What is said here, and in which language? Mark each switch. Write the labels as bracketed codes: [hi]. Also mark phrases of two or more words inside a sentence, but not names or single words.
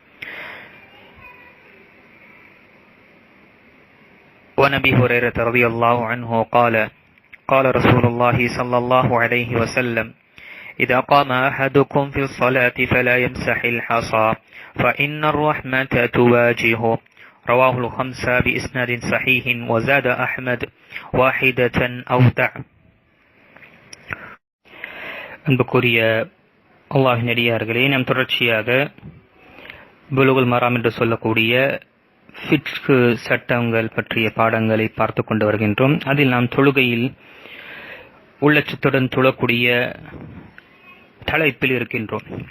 [ar] وعن أبي هريرة رضي الله عنه قال قال رسول الله صلى الله عليه وسلم: إذا قام أحدكم في الصلاة فلا يمسح الحصى فإن الرحمة تواجهه. رواه الخمسة بإسناد صحيح وزاد أحمد واحدة أودع. [ta] அன்புக்குரிய அல்லாஹ்வின் அடியார்களே, நாம் தொடர்ச்சியாக புலுகுல் மராம் என்று சொல்லக்கூடிய ஃபிக்ஹ் சட்டங்கள் பற்றிய பாடங்களை பார்த்து கொண்டு வருகின்றோம். அதில் நாம் தொழுகையில் உள்ளச்சத்துடன் தொழக்கூடிய தலைப்பில் இருக்கின்றோம்.